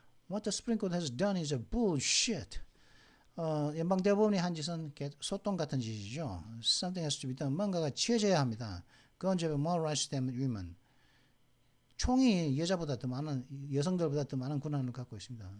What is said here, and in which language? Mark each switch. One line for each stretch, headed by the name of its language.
English: What the Supreme Court has done is a bullshit.
Korean: 연방 대법원이 한 짓은 소똥 같은 짓이죠.
English: Something has to be done.
Korean: 뭔가가 취해져야 합니다.
English: Guns have more rights than women.
Korean: 총이 여성들보다 더 많은 권한을 갖고 있습니다.